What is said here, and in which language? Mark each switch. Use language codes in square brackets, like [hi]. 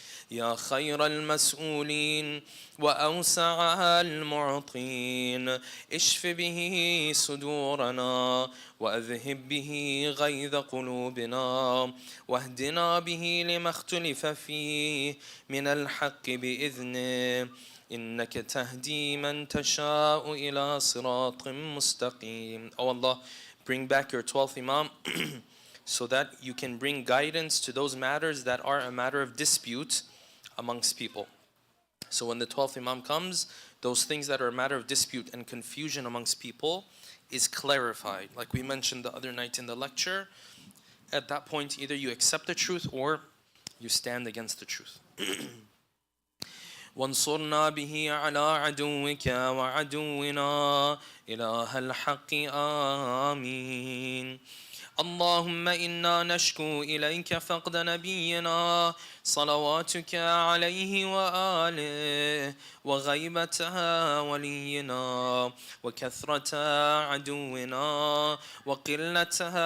[ar] يا خير المسؤولين وأوسع المعطين اشف به صدورنا وأذهب به غيظ قلوبنا واهدنا به لما اختلف فيه من الحق بإذنه إنك تهدي من تشاء إلى صراط مستقيم. [en] Oh Allah, bring back your 12th Imam so that you can bring guidance to those matters that are a matter of dispute amongst people. So when the 12th Imam comes, those things that are a matter of dispute and confusion amongst people is clarified. Like we mentioned the other night in the lecture, at that point either you accept the truth or you stand against the truth. [ar] وانصرنا به على عدوك وعدونا إله الحق آمين. اللهم إنا نشكو إليك فقد نبينا صلواتك عليه وآله وغيبة ولينا وكثرة عدونا وقلة